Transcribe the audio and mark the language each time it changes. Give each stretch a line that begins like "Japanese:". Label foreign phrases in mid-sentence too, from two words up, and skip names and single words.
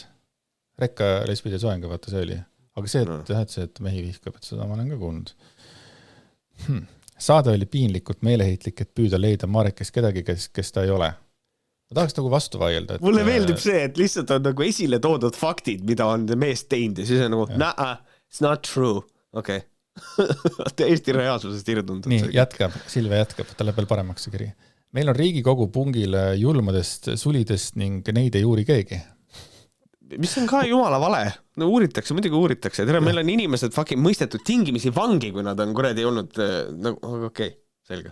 Estonian: Rekka lesbide soengu, vaata see oli. Aga see, et mehi vihkab, et seda ma olen ka kuulnud. Saade oli piinlikult meeleheitlik, et püüda leida Marekes kedagi, kes ta ei ole. Ma tahaks nagu vastu vaielda. Mulle meeldib see, et lihtsalt on nagu esile toodud faktid, mida on meest teinud ja siis on nagu,
English: it's not true.
Estonian: Okay. Eesti reaalsusest irdunud. Nii, Silve jätkab, talle veel paremaks see kiri. Meil on Riigikogu pungil julmadest sulidest ning neid ei uuri keegi. Mis on ka jumala vale. no muidugi uuritakse, tere, meil on inimesed fucking mõistetud tingimisi vangi, kui nad on kuradi olnud, nagu okei, selge.